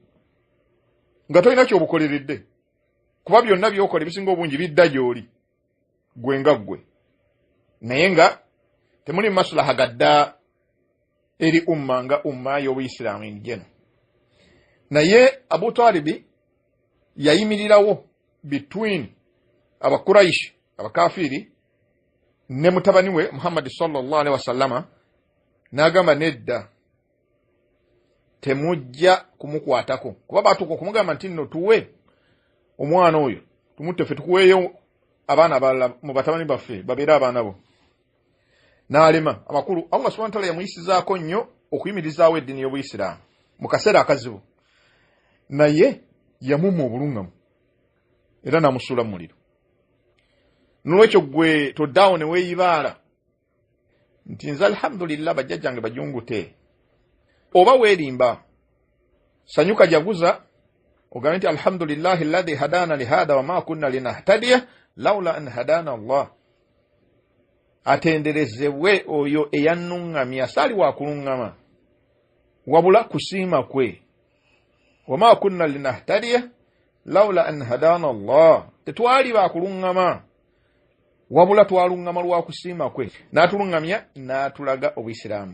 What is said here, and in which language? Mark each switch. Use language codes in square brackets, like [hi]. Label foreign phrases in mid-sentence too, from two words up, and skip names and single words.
[lg] nga toyina kyobukoleredde kuba byonna byokola ebisinga obungi bidda gy'oli gwe nga ggwe naye nga temuli masulaha gadda eri umma nga umma y'obuyisiraamu imijjenu. Naye Abu Talibi yayimirirawo between abakuraishi abakafiri ne mutabani we Muhammad [ar] صلى الله عليه وسلم [lg] n'agamba nedda temujja kumukwatako kuba batuko kumugamba nti nno tuwe omwana oyo tumutte ffe tukuweeyo abaana abalala mu batabani baffe babeera abaana bo. N'alema amakulu [ar] الله سبحانه وتعالى [lg] yamuyisizaako nnyo okuyimirizaawo eddiini y'obuyisiraamu mu kaseera akazibu naye yamumma obuluŋŋamu era n'amusuula mu muliro. N'olwekyo gwe toddaawo ne weeyibaala nti nze alhamdulillah bajjajjange bajungute oba weerimba sanyuka jaguza ogambe nti [ar] الحمد لله الذي هدانا لهذا وما كنا لنهتدي لولا أن هدانا الله. [lg] Atenderezebwe oyo eyannuŋŋamya saali wa kuluŋŋama wabula kusiima kwe. [ar] وما كنا لنهتدي لولا أن هدانا الله. [lg] Tetwali ba kuluŋŋama wabula twalungama lwa kusiima kwe n'atulungamya n'atulaga obuyisiraamu.